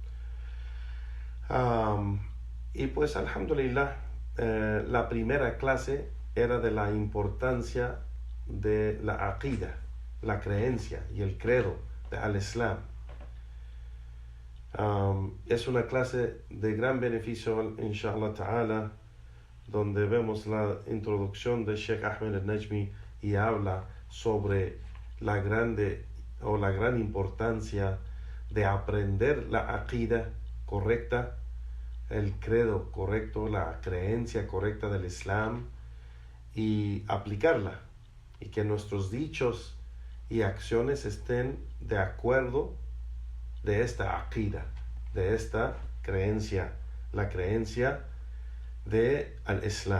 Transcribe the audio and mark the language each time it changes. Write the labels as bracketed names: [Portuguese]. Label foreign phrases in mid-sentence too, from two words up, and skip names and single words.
[Spanish] Y pues alhamdulillah, la primera clase era de la importancia de la aqida, la creencia y el credo de al-Islam. Es una clase de gran beneficio, [Arabic] إن شاء الله تعالى, [Spanish] donde vemos la introducción de Sheikh Ahmed al-Najmi y habla sobre la gran importancia de aprender la aqida correcta, el credo correcto, la creencia correcta del Islam y aplicarla, y que nuestros dichos y acciones estén de acuerdo de esta aqida, de esta creencia, la creencia de al-Islam.